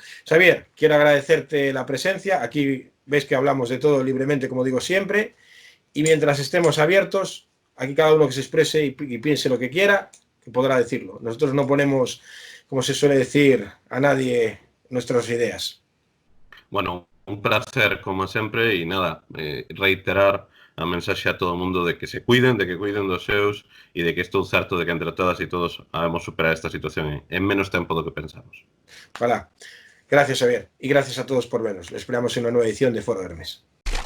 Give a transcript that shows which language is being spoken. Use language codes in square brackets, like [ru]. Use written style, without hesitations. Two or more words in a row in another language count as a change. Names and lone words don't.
[es] Xavier, quiero agradecerte la presencia. Aquí ves que hablamos de todo libremente, como digo siempre, y mientras estemos abiertos, aquí cada uno que se exprese y piense lo que quiera, que podrá decirlo. Nosotros no ponemos, como se suele decir, a nadie nuestras ideas. [gl] Bueno, un placer como sempre e nada, reiterar a mensaxe a todo o mundo de que se cuiden, de que cuiden dos seus e de que estou certo de que entre todas e todos habemos superar esta situación en menos tempo do que pensamos. [es] Ojalá. Gracias, Xavier, y gracias a todos por vernos. Les esperamos en una nueva edición de Foro Hermes.